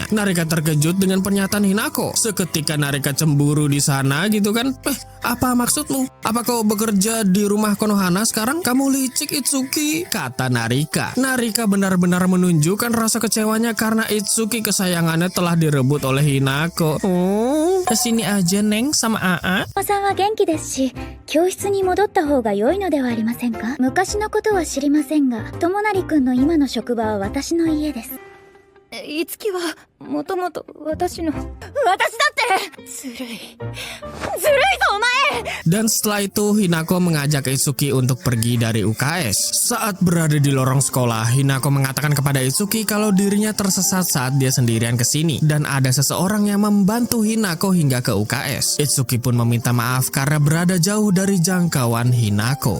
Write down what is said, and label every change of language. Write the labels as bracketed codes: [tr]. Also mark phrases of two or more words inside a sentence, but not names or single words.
[id] Narika terkejut dengan pernyataan Hinako. Seketika Narika cemburu di sana gitu kan. Apa maksudmu? Apa kau bekerja di rumah Konohana sekarang? Kamu licik Itsuki, kata Narika. Narika benar-benar menunjukkan rasa kecewanya karena Itsuki kesayangannya telah direbut oleh Hinako. Kesini aja Neng sama Aa. [ja] おさんは元気ですし、教室に戻った方が良いのではありませんか？昔のことは知りませんが、友成くんの今の職場は私の家です。いつきはもともと私だってずるいぞお前。 [id] Dan setelah itu Hinako mengajak Itsuki untuk pergi dari UKS. Saat berada di lorong sekolah, Hinako mengatakan kepada Itsuki kalau dirinya tersesat saat dia sendirian ke sini dan ada seseorang yang membantu Hinako hingga ke UKS. Itsuki pun meminta maaf karena berada jauh dari jangkauan Hinako.